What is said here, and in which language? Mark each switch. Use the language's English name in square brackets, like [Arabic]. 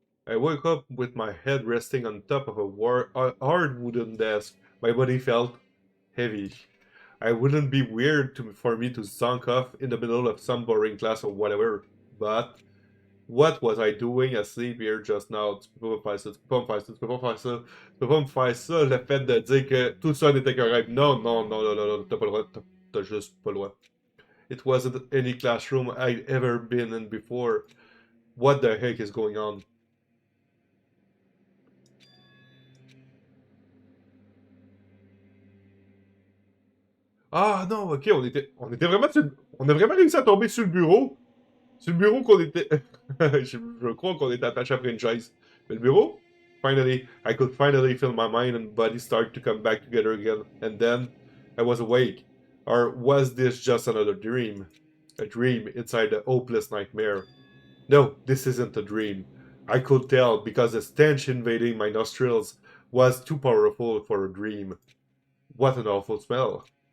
[English] I woke up with my head resting on top of a hard wooden desk. My body felt heavy. I wouldn't be weird for me to zonk off in the middle of some boring class or whatever, but what was I doing asleep here just now? [French] Tu peux pas faire ça, tu peux pas me faire ça, tu peux pas faire ça, tu peux pas me faire ça, le fait de dire que tout ça n'était qu'un rêve. Non, non, non, non, non, non, t'as pas le droit, t'as juste pas le droit. [English] It wasn't any classroom I'd ever been in before. What the heck is going on? [French] Ah non, ok, on était vraiment on a vraiment réussi à tomber sur le bureau. Sur le bureau qu'on était... je crois qu'on était attaché après une chaise. Mais le bureau? [English] Finally, I could finally feel my mind and body start to come back together again. And then, I was awake. Or was this just another dream? A dream inside a hopeless nightmare. No, this isn't a dream. I could tell because the stench invading my nostrils was too powerful for a dream. What an awful smell.